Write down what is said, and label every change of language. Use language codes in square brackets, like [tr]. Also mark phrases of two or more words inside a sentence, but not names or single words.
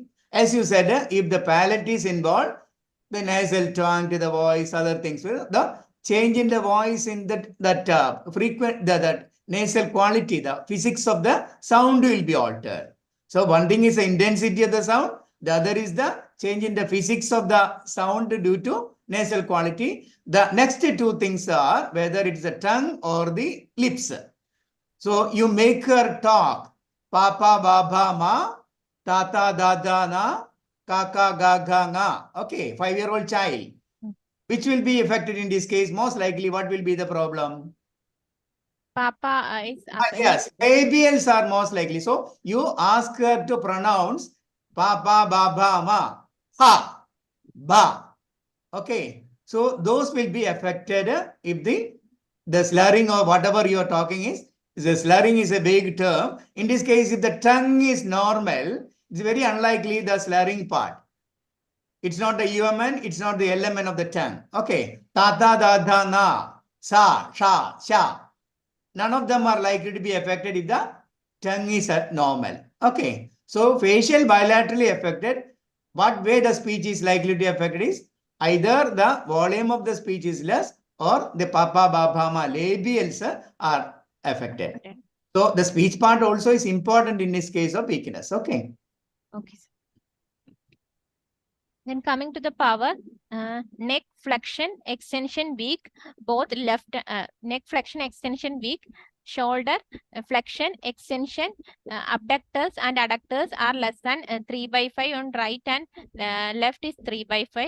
[en] As you said, if the palate is involved, the nasal tongue to the voice, other things, the change in the voice in that nasal quality, the physics of the sound will be altered. So one thing is the intensity of the sound, the other is the change in the physics of the sound due to nasal quality. The next two things are whether it is the tongue or the lips. So you make her talk. Papa, baba, ma, tata, dada, na, kaka, gaga, nga. Okay, 5-year-old child. Which will be affected in this case? Most likely, what will be the problem? Papa is yes, ABLs are most likely. So you ask her to pronounce papa, baba, ma, ha, ba. Okay, so those will be affected if the slurring or whatever you are talking is. The slurring is a big term. In this case, if the tongue is normal, it's very unlikely the slurring part. It's not the UMN, it's not the LMN of the tongue. Okay. Tata, dada, na, sa, sha, sha. None of them are likely to be affected if the tongue is normal. Okay. So facial bilaterally affected. What way the speech is likely to be affected is either the volume of the speech is less or the papa, baba, ma labials are affected. So the speech part also is important in this case of weakness. Okay. Okay. Then coming to the power, neck flexion, extension weak, both left, neck flexion, extension weak, shoulder flexion, extension, abductors and adductors are less than 3/5 on right and left is 3/5.